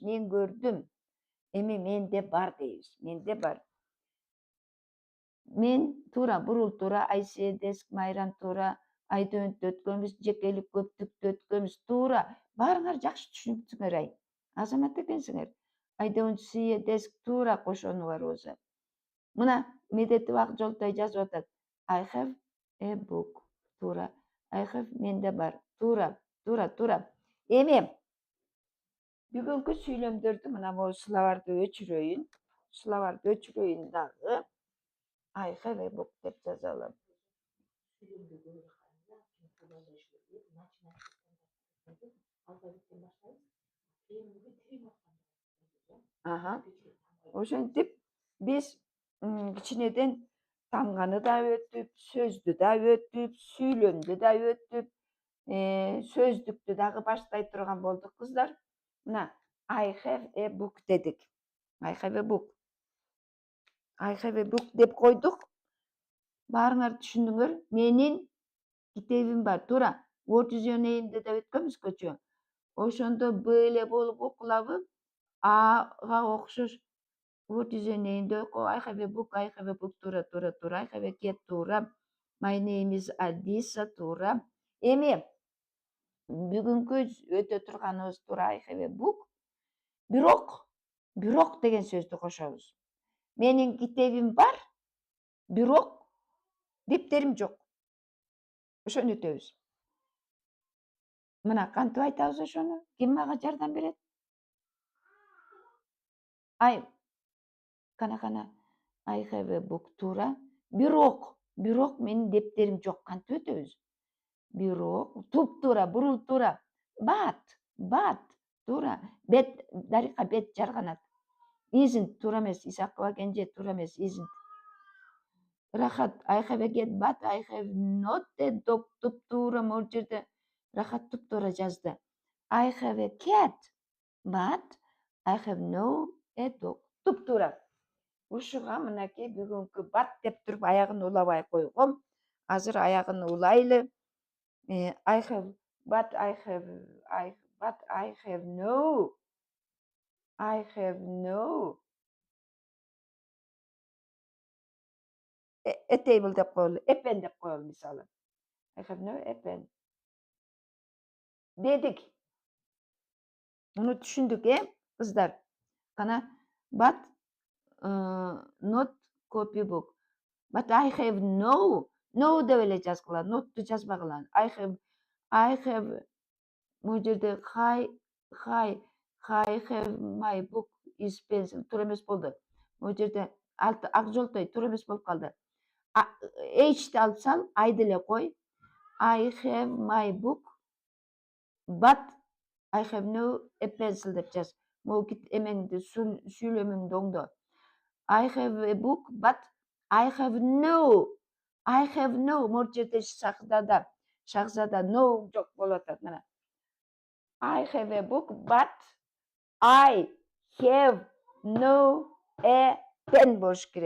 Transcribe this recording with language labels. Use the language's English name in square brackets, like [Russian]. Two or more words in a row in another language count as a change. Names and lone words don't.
[Kyrgyz] Мен көрдүм. Эми менде бар дейбиз. Менде бар. Мен туура, Бурул туура, Айседес, Майрам туура, Айдөntү өткөнбүз, жекелик көптүктү өткөнбүз. Туура. Баарыңар жакшы түшүнүптүңөр ай. Азамат экенсиңер. [English] I don't see a desk [Kyrgyz] туура кошону бар болсо. Мына Медетип Ак Жолтой жазып атат. [English] I have a book. Туура. I have [Kyrgyz] менде бар. [English] Туура. [Kyrgyz] Эми бүгүнкү сүйлөмдөрдү мына могу словарды өчүрөйүн дагы. [English] I have a book [Kyrgyz] деп жаза алам. Ошентип биз кичинеден тамганы да өтүп, сөздү да өтүп, сүйлөмдү да өтүп, сөздүктү дагы баштай турган болдук кыздар. [English] Мына I have a book дедик. I have a book [Kyrgyz] деп койдук. Баарыңар түшүндүңөр. Менин китебим бар. Туура. [English] What is your name'ди [Kyrgyz] да өткөнбүз көчө. Ошондо Б эле болуп окулабы? [English] Ага окшош What is your name? Oh, I have a book. I have a book. [Kyrgyz] Тура, тура, тура. [English] I have a cat. Тура. My name is Adisa. [Kyrgyz] Тура. Эми, бүгүнкү өтө турганыбыз туура [English] I have a book. [Kyrgyz] Бирок деген сөздү кошобуз. Менин китебим бар, бирок дептерим жок. Ошону өтөбүз. Мына кантип айтабыз ошону? Ким мага жардам берет? Кана. [English] I have a book. [Kyrgyz] Туура. Бирок менин дептерим жок. Кантип өтөбүз? Бирок, туп-туура, бурул-туура. But, туура. Бет, Дарика бет жарганат. Isn't, туура эмес. Исакова Кенже, туура эмес. [English] Isn't. Рахат, I have a cat, but I have not a dog. [Kyrgyz] Туп-туура, могул жерде Рахат туп-туура жазды. [English] I have a cat, but I have no a dog. [Kyrgyz] Туп-туура. Ушуга мынакей бүгүнкү бат деп туруп аягын улабай койгом. Азыр аягын улайлы. [English] I have no a table [Kyrgyz] деп коелу, [English] a pen [Kyrgyz] деп коелу мисалы. [English] I have no a pen. [Kyrgyz] Дедик. Муну түшүндүк, кыздар? Кана, [English] but not copy book. But I have no [Kyrgyz] деп эле жазгыла, not'ту жазбагыла. [English] I have [Kyrgyz] могул жерде [English] I have my book is pencil. [Kyrgyz] Туура эмес болду. Могул жерде ак жолтой туура эмес болуп калды. H'ти алып сал, I деле кой. [English] I have my book, but I have no a pencil [Kyrgyz] деп жаз. Могул эмеңди сүйлөмөңдү оңдо. [English] I have a book, but I have no. [Kyrgyz] Могул жерде шахзада no жок болуп атат. Мына. [English] I have a book, but I have no a pen [Kyrgyz] болуш керек.